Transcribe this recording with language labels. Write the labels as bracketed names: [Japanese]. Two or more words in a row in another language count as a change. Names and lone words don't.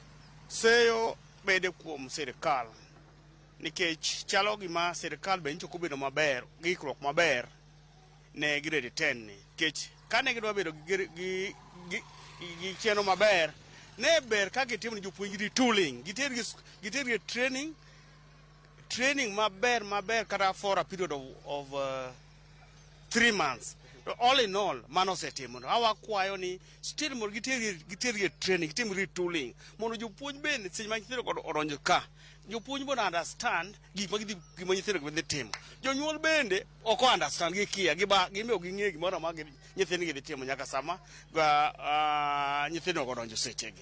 [Luo (Kenya and Tanzania)] Seyo bede kuom sirikal nikech chalo gima sirikal be nchoko bedo maber gikruok maber ne grade 10 ni nikech kane gidwa bedo gi chenro maber ne ber ka gitimo ni jopuonjri tooling gitergi training maber kata [English] for a period of 3 months. All in all [Luo (Kenya and Tanzania)] mano setimo awa kwayo ni still mondo gitergi training gitim retooling mondo jopuonj bende seche ma nyithindo odonjo ka jopuonj bende understand gima nyithindo dhi timo. Jonyuol bende ok understand gikia gimiyo ging'e gimoro ma nyithindgi dhi timo nyaka sama nyithindo odonjo sechegi.